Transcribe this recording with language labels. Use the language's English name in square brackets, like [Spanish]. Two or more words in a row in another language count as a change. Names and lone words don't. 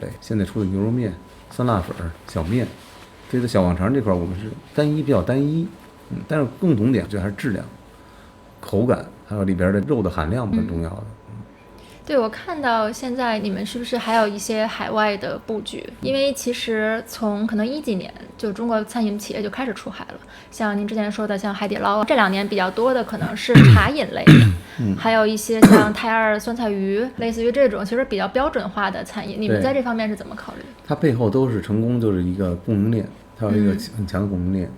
[Chinese] 現在出的牛肉麵、酸辣粉、小麵，所以在小旺腸這塊我們是比較單一，但是共同點就還是質量、口感，還有裡邊的肉的含量很重要的。對，我看到現在你們是不是還有一些海外的布局？因為其實從可能10幾年，就中國餐飲企業就開始出海了。像您之前說的，像海底撈，這2年比較多的可能是茶飲類的，還有一些像泰二酸菜魚，類似於這種其實比較標準化的餐飲。你們在這方面是怎麼考慮？它背後都是成功，就是一個供應鏈，它有一個很強的供應鏈。